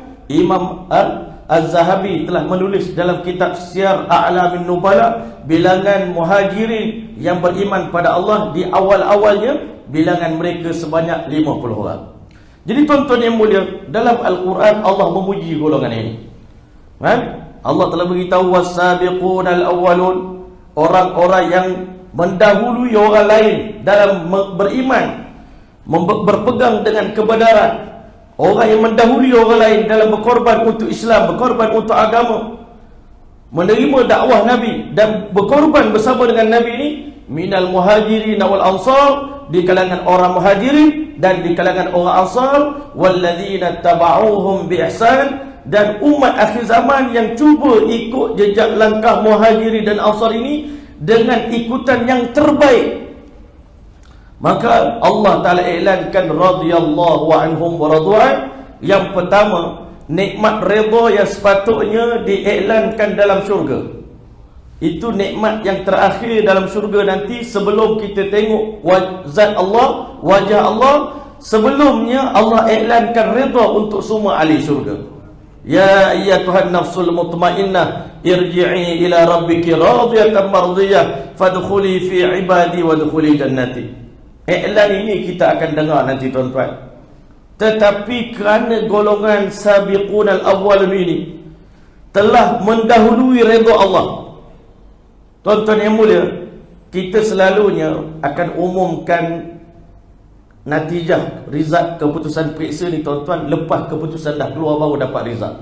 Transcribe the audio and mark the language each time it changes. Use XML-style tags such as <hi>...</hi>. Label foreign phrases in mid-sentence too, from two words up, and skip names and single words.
<ms>Imam Az-Zahabi telah menulis dalam kitab Syiar A'lamin Nubala, bilangan muhajirin yang beriman pada Allah di awal-awalnya, bilangan mereka sebanyak 50 orang. Jadi tuan-tuan yang mulia, dalam Al-Quran Allah memuji golongan ini. Allah telah beritahu</ms> <ar>والسابقون الأولون,</ar> <ms>orang-orang yang mendahului orang lain dalam beriman, berpegang dengan kebenaran. Orang yang mendahului orang lain dalam berkorban untuk Islam, berkorban untuk agama, menerima dakwah Nabi dan berkorban bersama dengan Nabi ini,</ms> <ar>من المهاجرين والأنصار,</ar> <ms>di kalangan orang muhajirin dan di kalangan orang ansar,</ms> <ar>والذين اتبعوهم بإحسان,</ar> <ms>dan umat akhir zaman yang cuba ikut jejak langkah muhajirin dan ansar ini dengan ikutan yang terbaik. Maka Allah Ta'ala iklankan</ms> <ar>رضي الله عنهم ورضوا عنه.</ar> <ms>Yang pertama, nikmat redha yang sepatutnya diiklankan dalam syurga. Itu nikmat yang terakhir dalam syurga nanti, sebelum kita tengok zat Allah, wajah Allah. Sebelumnya Allah iklankan redha untuk semua ahli syurga.</ms> <ar>يا أيتها النفس المطمئنة ارجعي إلى ربك راضية مرضية فادخلي في عبادي وادخلي جنتي.</ar> <ms>Iklan ini kita akan dengar nanti tuan-tuan. Tetapi kerana golongan</ms> <ar>السابقون الأولون</ar> <ms>ini telah mendahului redha Allah, tuan-tuan yang mulia, kita selalunya akan umumkan natijah, result keputusan periksa ni tuan-tuan, lepas keputusan dah keluar baru dapat result.</ms>